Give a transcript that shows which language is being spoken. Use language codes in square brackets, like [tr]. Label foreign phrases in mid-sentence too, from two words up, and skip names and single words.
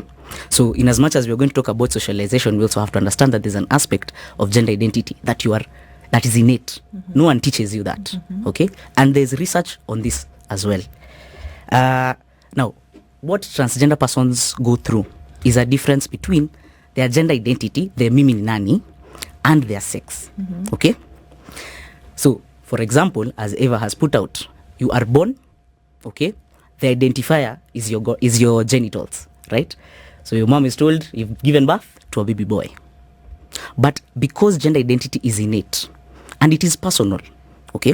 [en] So in as much as we're going to talk about socialization, we also have to understand that there's an aspect of gender identity that is innate. No one teaches you that. Okay. And there's research on this as well. Now, what transgender persons go through is a difference between their gender identity, their [sw] mimi ni nani, [en] and their sex. Okay? So, for example, as Eva has put out, you are born, okay? The identifier is your genitals, right? So your mom is told you've given birth to a baby boy. But because gender identity is innate and it is personal, okay?